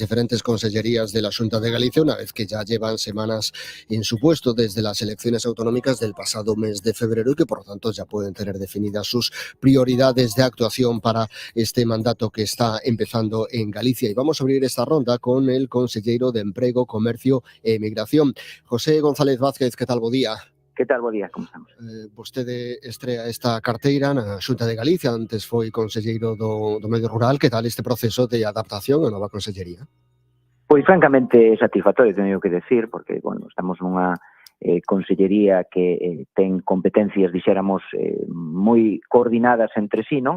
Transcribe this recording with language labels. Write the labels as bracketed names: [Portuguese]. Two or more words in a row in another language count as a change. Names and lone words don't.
[Spanish] diferentes consellerías de la Xunta de Galicia, una vez que ya llevan semanas en su puesto desde las elecciones autonómicas del pasado mes de febrero y que por lo tanto ya pueden tener definidas sus prioridades de actuación para este mandato que está empezando en Galicia. Y vamos a abrir esta ronda con el consellero de Emprego, Comercio e Emigración, José González Vázquez. ¿Qué tal? [Galician] Bo día. Que tal, bo día, como estamos? Vostede estrea esta carteira na Xunta de Galicia, antes foi conselleiro do medio rural. Que tal este proceso de adaptación á nova consellería? Pois francamente satisfactorio, teño que decir, porque, bueno, estamos nunha consellería que ten competencias, dixéramos, moi coordinadas entre sí, non?